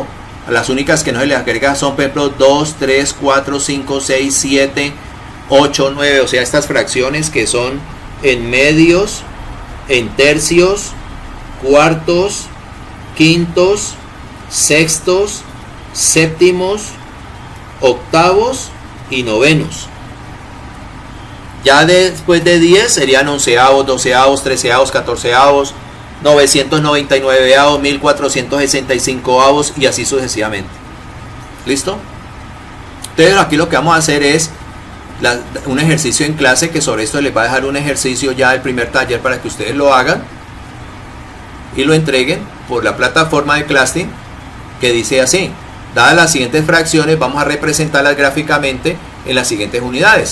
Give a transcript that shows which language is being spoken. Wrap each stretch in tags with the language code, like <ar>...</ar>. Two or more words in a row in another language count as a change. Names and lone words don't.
<es>Las únicas que no se le agrega son, por ejemplo, 2, 3, 4, 5, 6, 7, 8, 9, o sea, estas fracciones que son en medios, en tercios, cuartos, quintos, sextos, séptimos, octavos y novenos. Ya después de 10 serían onceavos, doceavos, treceavos, catorceavos, 999avos, 1465avos, y así sucesivamente. ¿Listo? Entonces aquí lo que vamos a hacer es un ejercicio en clase, que sobre esto les va a dejar un ejercicio ya del primer taller para que ustedes lo hagan y lo entreguen por la plataforma de Classroom, que dice así: dadas las siguientes fracciones, vamos a representarlas gráficamente en las siguientes unidades.</es>